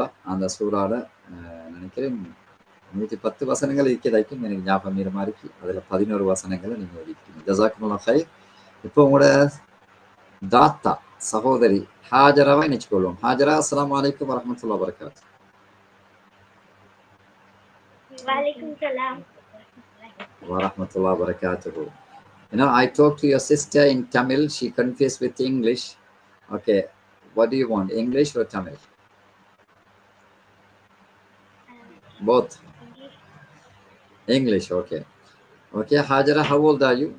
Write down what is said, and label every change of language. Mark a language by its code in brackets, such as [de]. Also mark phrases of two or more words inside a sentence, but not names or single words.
[ta] அந்த சூறால நினைக்கிறேன் 110 வசனங்கள் இருக்கிறதாக்கும் எனக்கு ஞாபகம் இருமா இருக்கு. அதுல 11 வசனங்களை நீங்க ஒதுக்கிட்டீங்க. [ar] جزاكم الله خير. [ta] இப்போ உங்களோட தாத்தா சகோதரி ஹாஜராவை நினைச்சுக்கொள்வோம். [ar] هاجرة، السلام عليكم ورحمة الله وبركاته. وعليكم السلام. ورحمة الله وبركاته. [en] You know, I talked to your sister in Tamil. She confused with English. Okay, what do you want, English or Tamil? Both. English, okay. Okay, Hajara, how old are you?